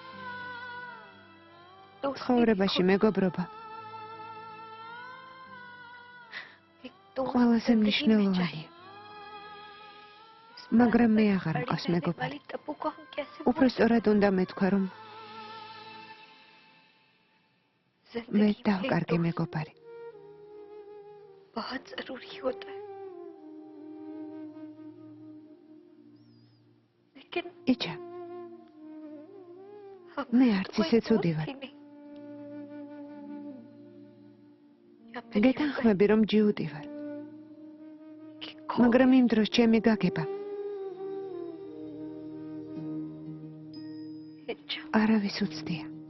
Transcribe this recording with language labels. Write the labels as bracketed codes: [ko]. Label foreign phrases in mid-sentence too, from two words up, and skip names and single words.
[ka] ცხოვრებაში მეგობრობა ყველაზე მნიშვნელოვანია. მაგრამ მე აღარ მყავს მეგობარი. უფრო სწორად უნდა მეთქვა, რომ მე დავკარგე მეგობარი. [hi] बहुत जरूरी होता है लेकिन [ka] იჩა მე არც ისეც უდივარ. გეთანხმები, რომ ჯიუდი ვარ. მაგრამ იმ დროს ჩემი გაგება არავის უცდია.